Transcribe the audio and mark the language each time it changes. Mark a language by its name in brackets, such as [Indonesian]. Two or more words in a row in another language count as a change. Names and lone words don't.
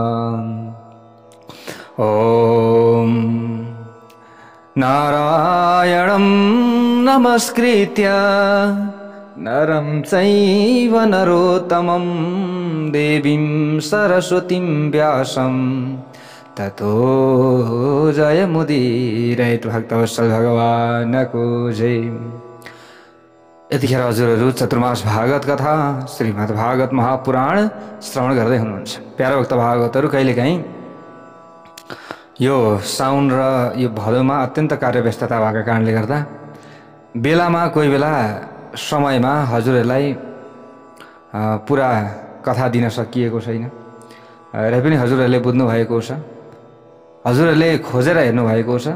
[Sanskrit] ओम नारायणं नमस्कृत्य नरं चैव नरोत्तमं देवीं सरस्वतीं व्यासं ततो जयमुदीरयेत्। [Nepali] भक्तवत्सल भगवानको जय। यतिखेर हजुरहरू चतुर्मास भागवत कथा श्रीमद् भागवत महापुराण श्रवण गर्दै हुनुहुन्छ। प्यारा भक्त भागवतहरू, कहिलेकाहीँ यो साउन र यो भदौमा अत्यन्त कार्यव्यस्तता भएको कारणले गर्दा बेलामा कोही बेला समयमा हजुरहरूलाई पुरा कथा दिन सकिएको छैन र पनि हजुरहरूले बुझ्नु भएको छ, हजुरहरूले खोजेर हेर्नु भएको छ।